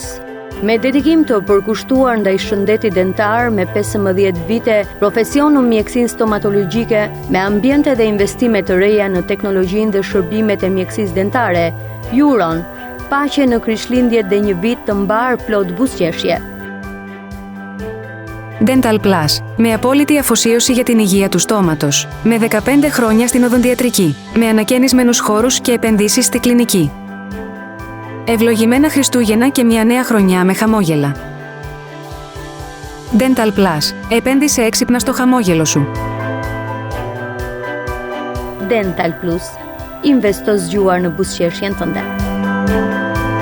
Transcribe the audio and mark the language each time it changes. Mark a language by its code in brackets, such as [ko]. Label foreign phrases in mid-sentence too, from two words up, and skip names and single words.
[sq] Me dedikim të përkushtuar ndaj shëndetit dentar me 15 vite profesion në mjekësinë stomatologjike me ambiente dhe investime të reja në teknologjinë dhe shërbimet e mjekësisë dentare, ju uron paqe në Krishtlindjet dhe një vit të mbar plot buzëqeshje. Dental Plus, [el] με απόλυτη αφοσίωση για την υγεία του στόματος, με 15 χρόνια στην οδοντιατρική, με ανακαίνισμένους χώρους και επενδύσεις στη κλινική. Ευλογημένα Χριστούγεννα και μια νέα χρονιά με χαμόγελα. Dental Plus, επένδυσε έξυπνα στο χαμόγελο σου. [sq] Dental Plus, investo zgjuar në buzëqeshjen tënde.